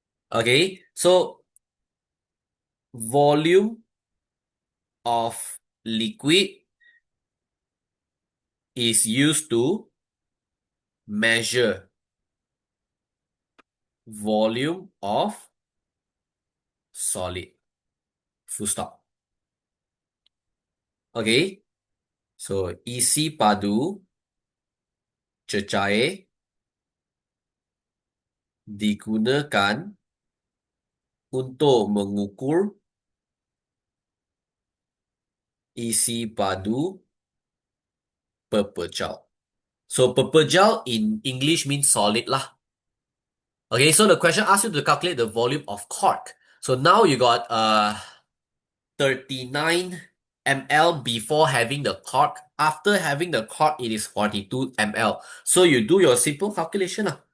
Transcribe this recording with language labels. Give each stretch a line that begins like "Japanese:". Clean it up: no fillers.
English: Okay, so volume of liquid is used to measure volume of solid. Full stop.
Malay: Okay, so isi padu cecair digunakan untuk mengukur isi padu pepejal.
English: So pepejal in English means solid lah. Okay, so the question asks you to calculate the volume of cork. So now you got 39 ml before having the cork. After having the cork, it is 42 ml. So you do your simple calculation lah.